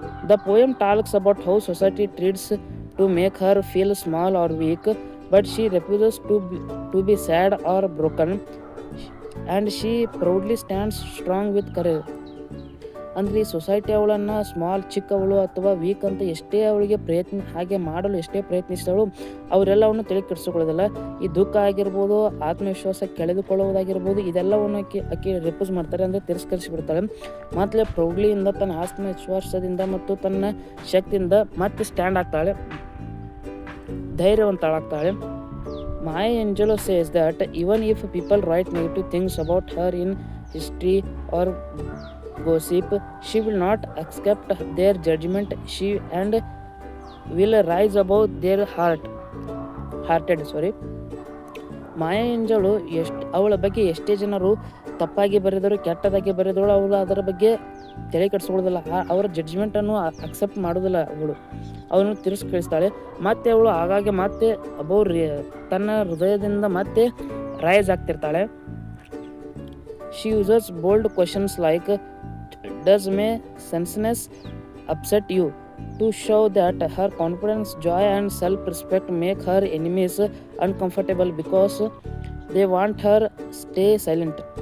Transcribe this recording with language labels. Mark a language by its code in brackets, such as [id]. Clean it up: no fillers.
[en] The poem talks about how society treats to make her feel small or weak, but she refuses to be sad or broken, and she proudly stands strong with courage. [kn] ಅಂದರೆ ಈ society ಅವಳನ್ನು ಚಿಕ್ಕವಳು ಅಥವಾ weak ಅಂತ ಎಷ್ಟೇ ಅವಳಿಗೆ ಹಾಗೆ ಮಾಡಲು ಎಷ್ಟೇ ಪ್ರಯತ್ನಿಸಿದವಳು ಅವರೆಲ್ಲವನ್ನು ತಲೆ ಕೆಡಿಸಿಕೊಳ್ಳೋದಿಲ್ಲ. ಈ ದುಃಖ ಆಗಿರ್ಬೋದು, ಆತ್ಮವಿಶ್ವಾಸ ಕಳೆದುಕೊಳ್ಳುವುದಾಗಿರ್ಬೋದು, ಇದೆಲ್ಲವನ್ನು ಆಕೆ ರೆಪ್ಯೂಸ್ ಮಾಡ್ತಾರೆ, ಅಂದರೆ ತಿರಸ್ಕರಿಸಿಬಿಡ್ತಾಳೆ. ಮತ್ತು ಪ್ರೌಡ್ಲಿಯಿಂದ ತನ್ನ ಆತ್ಮವಿಶ್ವಾಸದಿಂದ ಮತ್ತು ತನ್ನ ಶಕ್ತಿಯಿಂದ ಮತ್ತೆ ಸ್ಟ್ಯಾಂಡ್ ಆಗ್ತಾಳೆ, ಧೈರ್ಯವಂತಳಾಗ್ತಾಳೆ. [en] Maya Angelou says that even if people write negative things about her in history or gossip, she will not accept their judgment and will rise above their hearted. [kn] ಮಾಯಾ ಆಂಜೆಲೋ ಅವಳ ಬಗ್ಗೆ ಎಷ್ಟೇ ಜನರು ತಪ್ಪಾಗಿ ಬರೆದರು, ಕೆಟ್ಟದಾಗಿ ಬರೆದವಳು, ಅವಳು ಅದರ ಬಗ್ಗೆ ತಲೆ ಕೆಡಿಸ್ಕೊಳ್ಳೋದಿಲ್ಲ. ಅವರ ಜಡ್ಜ್ಮೆಂಟನ್ನು ಅಕ್ಸೆಪ್ಟ್ ಮಾಡೋದಿಲ್ಲ. ಅವನು ತಿರಸ್ಕರಿಸ್ತಾಳೆ. ಮತ್ತೆ ಅವಳು ಆಗಾಗ್ಗೆ ಮತ್ತೆ ತನ್ನ ಹೃದಯದಿಂದ ಮತ್ತೆ rice ಆಗ್ತಿರ್ತಾಳೆ. [en] She uses bold questions like, does my sassiness upset you, to show that her confidence, joy and self-respect make her enemies uncomfortable because they want her stay silent.